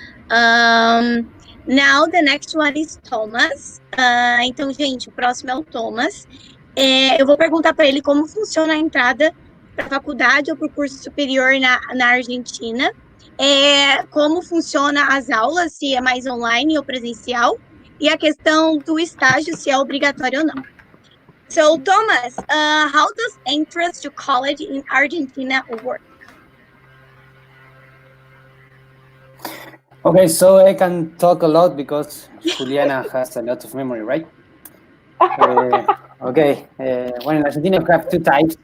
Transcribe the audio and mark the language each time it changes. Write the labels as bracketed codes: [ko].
[en] Now the next one is Thomas. [pt] Então, gente, o próximo é o Thomas. Eu vou perguntar para ele como funciona a entrada para a faculdade ou para o curso superior na Argentina. Como funciona as aulas, se é mais online ou presencial. E a questão do estágio, se é obrigatório ou não. [en] So, Thomas, how does entrance to college in Argentina work? Okay, so I can talk a lot because Juliana has a lot of memory, right? Okay, well, in Argentina we have two types.